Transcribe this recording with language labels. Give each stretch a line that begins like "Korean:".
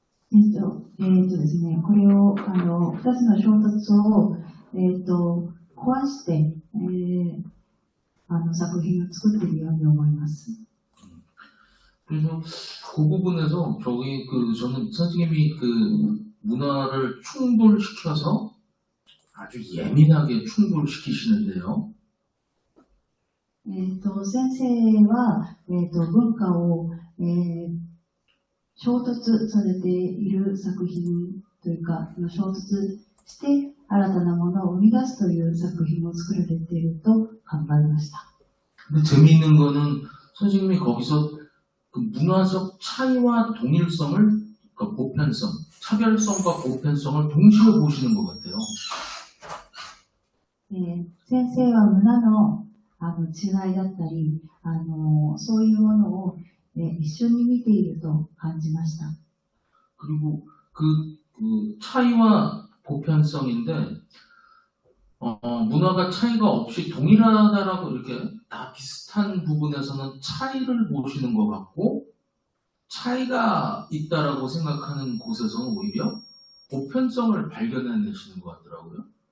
Japanese: ですね、これを2つの衝突を壊して、作品を作っているように思います。
Korean: 그래서 그 부분에서 저는 선생님이 그 문화를 충돌시켜서 아주 예민하게 충돌시키시는데요.
Japanese: 先生は、文化を、衝突されている作品というか、衝突して新たなものを生み出すという作品を作られていると考えました。
Korean: 근데 재미있는 거는 선생님이 거기서 그 문화적 차이와 동일성을, 그러니까 보편성, 차별성과 보편성을 동시에 보시는 것 같아요.
Japanese: 先生は문화の違いだったり、そういうものを、一緒に見ていると感じました。
Korean: 그리고 그 차이와 보편성인데 문화가 차이가 없이 동일하다라고 이렇게 다 비슷한 부분에서는 차이를 보시는 것 같고 차이가 있다라고 생각하는 곳에서는 오히려 보편성을 발견해내시는 것 같더라고요.